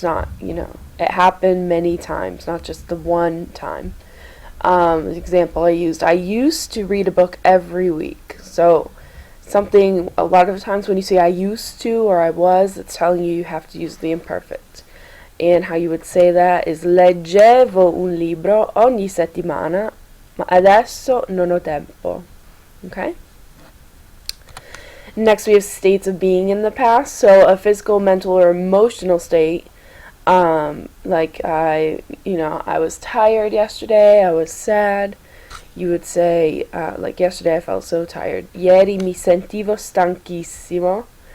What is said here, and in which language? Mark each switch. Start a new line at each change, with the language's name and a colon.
English: It's not, it happened many times, not just the one time. The example I used to read a book every week. So something, a lot of times when you say I used to or I was, it's telling you have to use the imperfect. And how you would say that is
Italian: leggevo un libro ogni settimana, ma adesso non ho tempo.
English: Okay? Next we have states of being in the past. So a physical, mental, or emotional state. Like I was tired yesterday, I was sad. You would say, like yesterday I felt so tired.
Italian: Ieri mi sentivo stanchissimo.